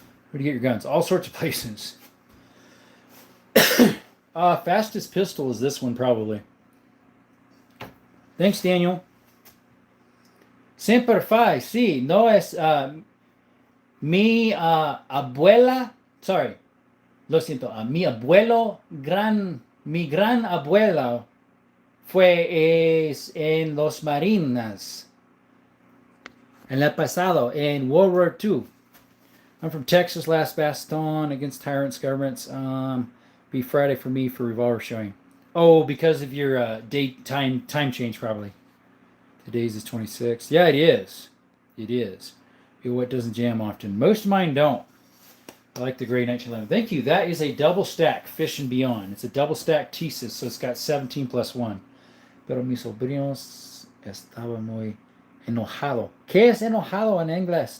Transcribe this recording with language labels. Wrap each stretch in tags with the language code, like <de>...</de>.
<en>Where do you get your guns? All sorts of places. Fastest pistol is this one, probably. Thanks, Daniel.</en> <es>Semper Fi, sí, no es mi abuela,</es> <en>sorry,</en> <es>lo siento, mi abuelo, mi gran abuela fue en los Marinas en el pasado, en World War II.</es> <en>I'm from Texas, last baston against tyrants, governments. Be Friday for me for revolver showing. Oh, because of your time change, probably. Today's is 26. Yeah, it is. It is. What doesn't jam often. Most of mine don't. I like the gray 1911. Thank you. That is a double stack Fish and Beyond. It's a double stack thesis, so it's got 17 plus 1.</en> <es>Pero mis sobrinos estaba muy enojado. ¿Qué es enojado en inglés?</es>